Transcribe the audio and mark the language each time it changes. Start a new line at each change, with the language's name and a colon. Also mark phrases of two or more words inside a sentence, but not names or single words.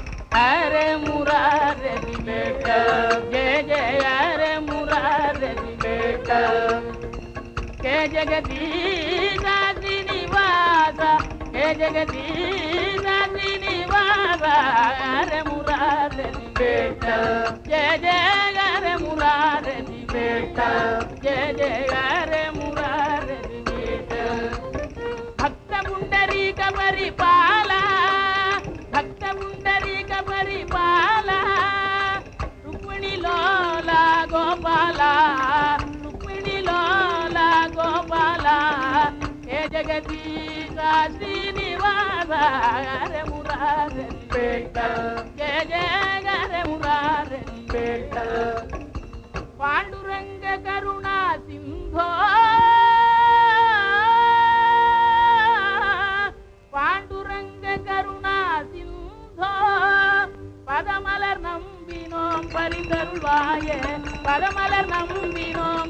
Sanskrit: हरे मुरारे विठल जय जय हरे मुरारे विठल के जगदीश श्रीनिवास के जगदीश श्रीनिवास हरे मुरारे विठल जय जय हरे मुरारे विठल जय जय हरे मुरारे विठल भक्त पुंडरीक परिपाला भक्त पुंडरीक परिपाला रुक्मिणी लोला गोपाला रुक्मिणी लोला गोपाला हे जगदीश श्रीनिवास हरे मुरारे विठल जय जय हरे मुरारे विठल पांडुरंग करुणा सिंधो पांडुरंग करुणा सिंधो
Tamil: पदमलर नம்பினோம் பரிந்தருள்வாயே பதமலர் நம்பினோம்